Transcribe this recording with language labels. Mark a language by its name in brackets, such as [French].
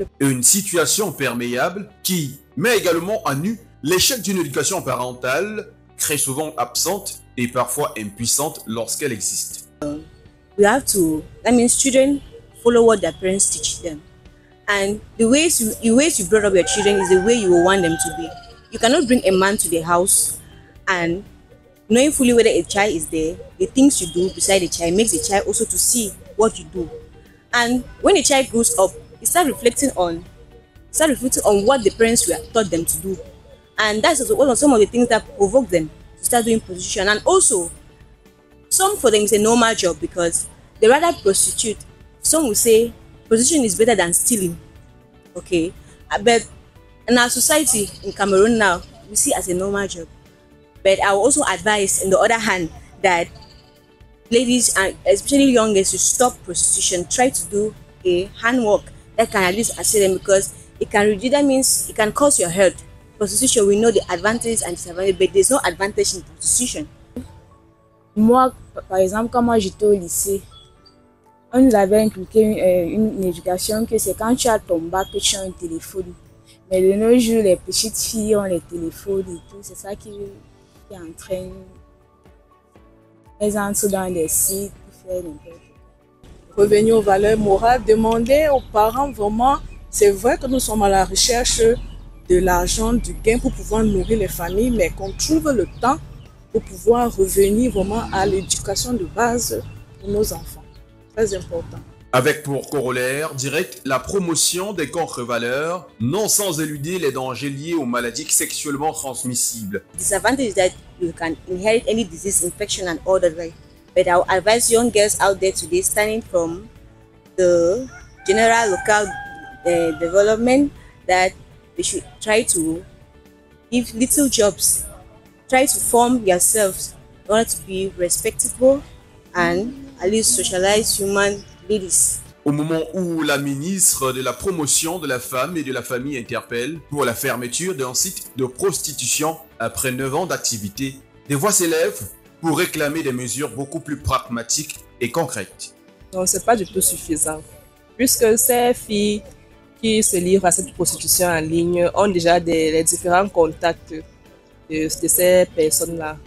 [French] Une situation perméable qui met également à nu l'échec d'une éducation parentale très souvent absente et parfois impuissante lorsqu'elle existe. [English] That means children follow what their parents teach them. And the ways you brought up your children is the way you will want them to be. You cannot bring a man to the house and knowing fully whether a child is there, the things you do beside the child makes the child also to see what you do. And when the child grows up, he starts reflecting on what the parents were taught them to do. And that's also one of some of the things that provoke them to start doing prostitution. And also, some for them is a normal job because they rather prostitute. Some will say prostitution is better than stealing. Okay, but in our society in Cameroon now, we see it as a normal job. But I will also advise, on the other hand, that ladies and especially young girls should stop prostitution. Try to do a handwork that can at least assist them because it can reduce. That means it can cause your health. Prostitution, we know the advantages and disadvantages, but there's no advantage in prostitution. [French] Moi, par exemple, quand moi j'étais au lycée, on nous avait inculqué une éducation que c'est quand tu as ton bac que tu as un téléphone. Mais de nos jours, les petites filles ont les téléphones et tout. C'est ça qui entraîne. Elles entrent dans des sites pour faire n'importe quoi. Revenir aux valeurs morales, demander aux parents vraiment, c'est vrai que nous sommes à la recherche de l'argent, du gain pour pouvoir nourrir les familles, mais qu'on trouve le temps pour pouvoir revenir vraiment à l'éducation de base pour nos enfants. Très important. Avec pour corollaire direct la promotion des contre-valeurs, non sans éluder les dangers liés aux maladies sexuellement transmissibles. [English] Disadvantage is that you can inherit any disease, infection and all that, right? But I will advise young girls out there today, starting from the general local development, that they should try to give little jobs. Try to form yourselves in order to be respectable and at least socialize human ladies. [French] Au moment où la ministre de la Promotion de la Femme et de la Famille interpelle pour la fermeture d'un site de prostitution après 9 ans d'activité, des voix s'élèvent pour réclamer des mesures beaucoup plus pragmatiques et concrètes. Non, c'est pas du tout suffisant. Puisque ces filles qui se livrent à cette prostitution en ligne ont déjà les différents contacts de ces personnes-là.